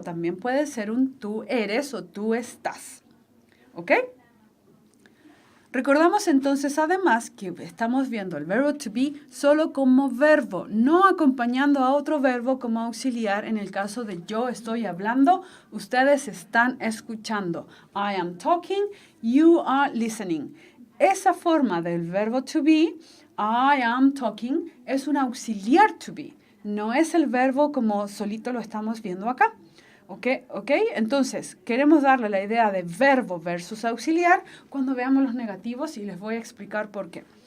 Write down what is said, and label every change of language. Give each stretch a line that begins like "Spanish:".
Spanish: También puede ser un tú eres o tú estás. ¿Ok? Recordamos entonces además que estamos viendo el verbo to be solo como verbo, no acompañando a otro verbo como auxiliar en el caso de yo estoy hablando, ustedes están escuchando.
English: I am talking, you are listening.
Spanish: Esa forma del verbo to be,
English: I am talking,
Spanish: es un auxiliar to be, no es el verbo como solito lo estamos viendo acá. ¿Ok? Entonces, queremos darle la idea de verbo versus auxiliar cuando veamos los negativos y les voy a explicar por qué.